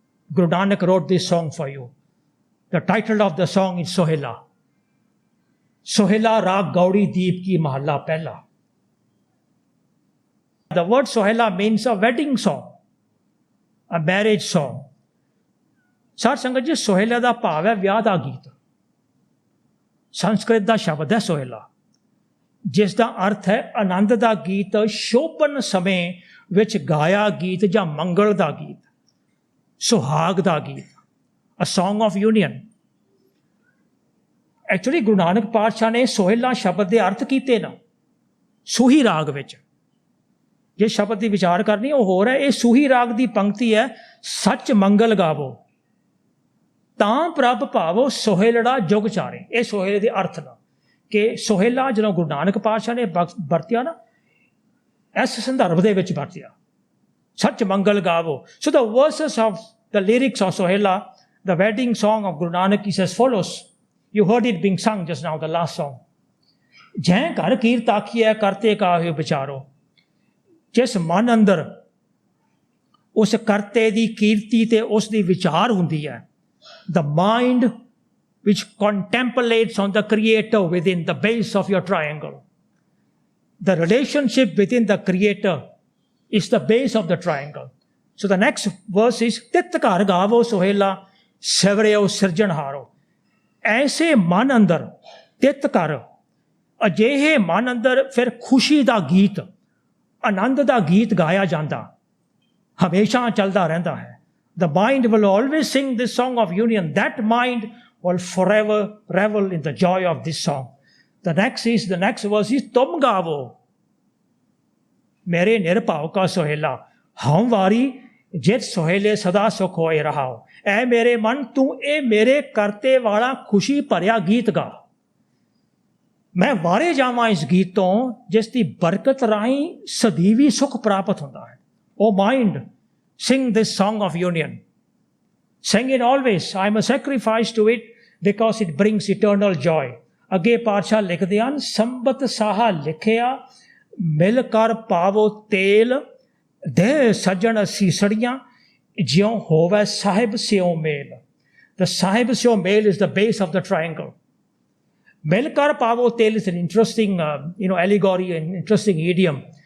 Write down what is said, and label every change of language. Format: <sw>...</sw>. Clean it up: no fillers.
<en>Guru Nanak wrote this song for you. The title of the song is Sohela. Sohela Raag Gaudi Deep Ki Mahalla Pehla. The word Sohela means a wedding song, a marriage song.</en> <pa>ਸਾਧ ਸੰਗਤ ਜੀ, ਸੋਹੇਲੇ ਦਾ ਭਾਵ ਹੈ ਵਿਆਹ ਦਾ ਗੀਤ। ਸੰਸਕ੍ਰਿਤ ਦਾ ਸ਼ਬਦ ਹੈ ਸੋਹੇਲਾ, ਜਿਸ ਦਾ ਅਰਥ ਹੈ ਆਨੰਦ ਦਾ ਗੀਤ, ਸ਼ੋਭਨ ਸਮੇਂ ਵਿੱਚ ਗਾਇਆ ਗੀਤ ਜਾਂ ਮੰਗਲ ਦਾ ਗੀਤ, ਸੁਹਾਗ ਦਾ ਗੀਤ,</pa> <en>A song of union.</en> <pa>Actually Guru Nanak ਪਾਤਸ਼ਾਹ ਨੇ ਸੋਹੇਲਾ ਸ਼ਬਦ ਦੇ ਅਰਥ ਕੀਤੇ ਨਾ ਸੂਹੀ ਰਾਗ ਵਿੱਚ। ਜੇ ਸ਼ਬਦ ਦੀ ਵਿਚਾਰ ਕਰਨੀ ਉਹ ਹੋਰ ਹੈ। ਇਹ ਸੂਹੀ ਰਾਗ ਦੀ ਪੰਕਤੀ ਹੈ, ਸੱਚ ਮੰਗਲ ਗਾਵੋ ਤਾਂ ਪ੍ਰਭ ਭਾਵੋ ਸੋਹੇਲੜਾ ਜੁਗ ਚਾਰੇ। ਇਹ ਸੋਹੇਲੇ ਦੇ ਅਰਥ ਨਾਲ ਕਿ ਸੋਹੇਲਾ ਜਦੋਂ ਗੁਰੂ ਨਾਨਕ ਪਾਤਸ਼ਾਹ ਨੇ ਵਰਤਿਆ ਨਾ, ਇਸ ਸੰਦਰਭ ਦੇ ਵਿੱਚ ਵਰਤਿਆ, ਸੱਚ ਮੰਗਲ ਗਾਵੋ।</pa> <en>So the verses of the lyrics of Sohila, the wedding song of Guru Nanak is as follows. You heard it being sung just now, the last song.</en> <pa>ਜੈ ਘਰ ਕੀਰਤ ਆਖੀਐ ਕਰਤੇ ਕਾਹੇ ਵਿਚਾਰੋ। ਜਿਸ ਮਨ ਅੰਦਰ ਉਸ ਕਰਤੇ ਦੀ ਕੀਰਤੀ ਤੇ ਉਸ ਦੀ ਵਿਚਾਰ ਹੁੰਦੀ ਹੈ,</pa> <en>the mind which contemplates on the creator within the base of your triangle. The relationship within the creator is the base of the triangle. So the next verse is</en> <pa>ਤਿਤ ਘਰ ਗਾਵੋ ਸੋਹੇਲਾ ਸਵਰਿਓ ਸਿਰਜਣਹਾਰੋ। ਐਸੇ ਮਨ ਅੰਦਰ ਤਿਤ ਘਰ, ਅਜਿਹੇ ਮਨ ਅੰਦਰ ਫਿਰ ਖੁਸ਼ੀ ਦਾ ਗੀਤ, ਆਨੰਦ ਦਾ ਗੀਤ ਗਾਇਆ ਜਾਂਦਾ, ਹਮੇਸ਼ਾ ਚੱਲਦਾ ਰਹਿੰਦਾ ਹੈ।</pa> <en>The mind will always sing this song of union. That mind will forever revel in the joy of this song. The next verse is</en> <pa>ਤੁਮ ਗਾਵੋ ਮੇਰੇ ਨਿਰਭਉ ਕਾ ਸੋਹੇਲਾ ਹਉ ਵਾਰੀ ਜਿਤ ਸੋਹੇਲੇ ਸਦਾ ਸੁਖ ਹੋਏ ਰਹਾਓ। ਐ ਮੇਰੇ ਮਨ ਤੂੰ ਇਹ ਮੇਰੇ ਕਰਤੇ ਵਾਲਾ ਖੁਸ਼ੀ ਭਰਿਆ ਗੀਤ ਗਾ। ਮੈਂ ਵਾਰੇ ਜਾਵਾਂ ਇਸ ਗੀਤ ਤੋਂ ਜਿਸ ਦੀ ਬਰਕਤ ਰਾਹੀਂ ਸਦੀਵੀ ਸੁਖ ਪ੍ਰਾਪਤ ਹੁੰਦਾ ਹੈ।</pa> <en>O mind, sing this song of union. Sing it always. I am a sacrifice to it because it brings eternal joy.</en> <pa>ਅੱਗੇ ਪਾਤਸ਼ਾਹ ਲਿਖਦੇ ਹਨ, ਸੰਬਤ ਸਾਹਾ ਲਿਖਿਆ ਮਿਲ ਕਰ ਪਾਵੋ ਤੇਲ ਦੇ ਸੱਜਣ ਸੀਸੜੀਆਂ ਜਿਉਂ ਹੋਵੇ ਸਾਹਿਬ ਸਿਓ ਮੇਲ।</pa> <en>The</en> <pa>Sahib ਸਿਓ male</pa> <en>is the base of the triangle.</en> <pa>ਮਿਲ ਕਰ ਪਾਵੋ ਤੇਲ</pa> <en>is an interesting allegory, an interesting idiom.</en>